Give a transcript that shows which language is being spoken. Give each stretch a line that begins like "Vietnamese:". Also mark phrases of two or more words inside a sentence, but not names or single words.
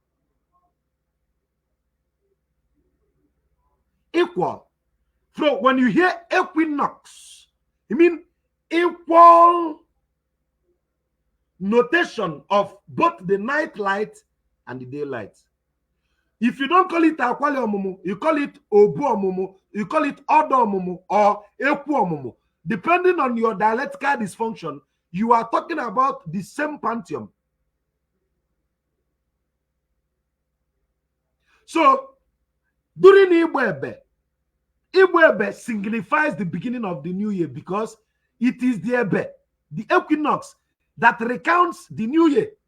English: Equal. So when you hear equinox, you mean equal notation of both the night light and the daylight. If you don't call it
Igbo: Akwali Omumu,
English: you call it
Igbo: Obu Omumu,
English: you call it
Igbo: Odo Omumu,
English: or
Igbo: Ekwu Omumu.
English: Depending on your dialectical dysfunction, you are talking about the same pantheon. So, during Igbo Ebe signifies the beginning of the new year because it is the Ebe, the equinox, that recounts the new year.